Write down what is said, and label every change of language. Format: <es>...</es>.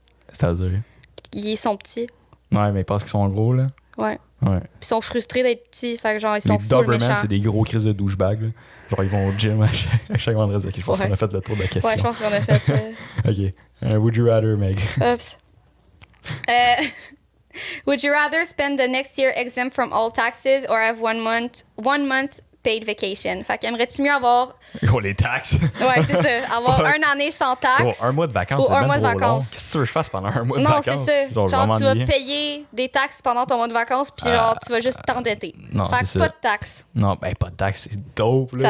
<fr>C'est-à-dire. Ils sont petits. Ouais, mais ils pensent qu'ils sont gros, là. Ouais. Ouais. Puis ils sont frustrés d'être petits. Fait que genre, ils sont Les full Doberman, méchants. c'est des gros crises de douchebags. Là. Genre, ils vont au gym à chaque vendredi. Ok, je pense Ouais. qu'on a fait le tour de la question. Ouais, je pense qu'on a fait...</fr> <en>Ok. Would you rather, Meg? Oops. Would you rather spend the next year exempt from all taxes or have one month paid vacation?</en> <fr>Fait qu'aimerais-tu mieux avoir... Gros, les taxes. Ouais, c'est ça. Avoir</fr> <en>Fuck.</en> <fr>une année sans taxes. Gros, un mois de vacances, Ou c'est un bien mois de trop long. vacances. Qu'est-ce que tu veux que je fasse pendant un mois de Non, vacances? c'est ça. Genre, je vais Genre, tu vas m'ennuyer. payer des taxes pendant ton mois de vacances, puis genre, tu vas juste t'endetter. non, Fait c'est que ça. pas de taxes. Non, ben pas de taxes, c'est dope, là.</fr>